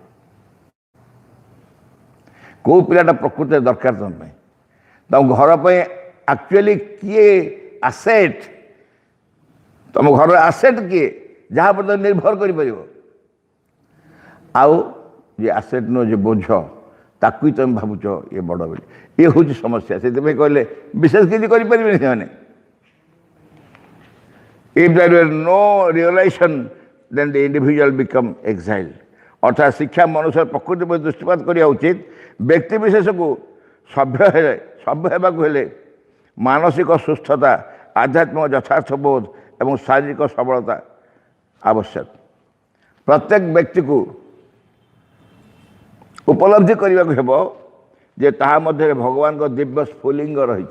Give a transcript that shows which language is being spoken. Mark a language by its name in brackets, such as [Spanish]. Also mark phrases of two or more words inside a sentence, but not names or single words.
[Odia] କେଉଁ ପିଲାଟା ପ୍ରକୃତରେ ଦରକାର ତମ ପାଇଁ, ତମ ଘର ପାଇଁ ଆକ୍ଚୁଆଲି କିଏ ଆସେଟ୍, ତମ ଘରର ଆସେଟ୍ କିଏ, ଯାହା ଉପରେ ତମେ ନିର୍ଭର କରିପାରିବ। ଆଉ ଯେ ଆସେଟ୍ ନୁହଁ, ଯେ ବୋଝ, ତାକୁ ହିଁ ତମେ ଭାବୁଛ ଇଏ ବଡ଼ ବୋଲି। ଇଏ ହେଉଛି ସମସ୍ୟା। ସେଥିପାଇଁ କହିଲେ ବିଶେଷ କିଛି କରିପାରିବେନି ସେମାନେ। [English] If there were no realization, then the individual become exiled. [Odia] ଅର୍ଥାତ୍ ଶିକ୍ଷା ମନୁଷ୍ୟର ପ୍ରକୃତି ପ୍ରତି ଦୃଷ୍ଟିପାତ କରିବା ଉଚିତ। ବ୍ୟକ୍ତି ବିଶେଷକୁ ସଭ୍ୟ ହେବାକୁ ହେଲେ ମାନସିକ ସୁସ୍ଥତା, ଆଧ୍ୟାତ୍ମିକ ଯଥାର୍ଥ ବୋଧ ଏବଂ ଶାରୀରିକ ସବଳତା ଆବଶ୍ୟକ। ପ୍ରତ୍ୟେକ ବ୍ୟକ୍ତିକୁ ଉପଲବ୍ଧି କରିବାକୁ ହେବ ଯେ ତାହା ମଧ୍ୟରେ ଭଗବାନଙ୍କ ଦିବ୍ୟ ସ୍ଫୁଲିଙ୍ଗ ରହିଛି।